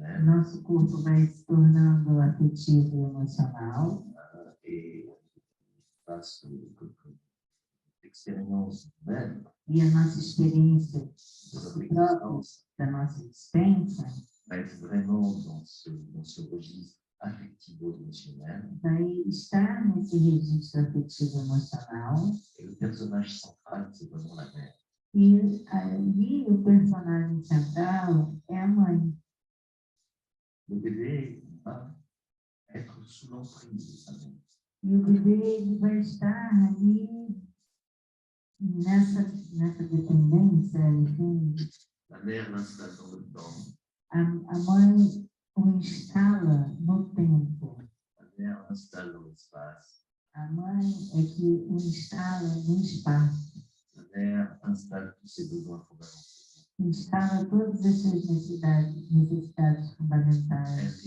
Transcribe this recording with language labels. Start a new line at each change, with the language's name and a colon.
Portuguese: nosso corpo vai se tornando afetivo e emocional.
French: Et face aux expériences humaines,
Portuguese: E a nossa experiência
French: de notre
Portuguese: própria
French: existence,
Portuguese: da nossa existência
French: va être vraiment dans ce registre affectivo-émotionnel.
Portuguese: vai estar nesse registro afetivo emocional.
French: Et le personnage central, c'est vraiment la mère.
Portuguese: E ali o personagem central é a mãe.
French: Le bébé va être sous l'emprise de sa mère.
Portuguese: E o bebê ele vai estar ali nessa dependência, enfim.
French: La mère l'installe dans le temps.
Portuguese: A mãe o instala no tempo.
French: La mère l'installe dans l'espace.
Portuguese: A mãe é que o instala no espaço.
French: La mère installe tous ses besoins fondamentaux.
Portuguese: Instala todas as suas necessidades fundamentais.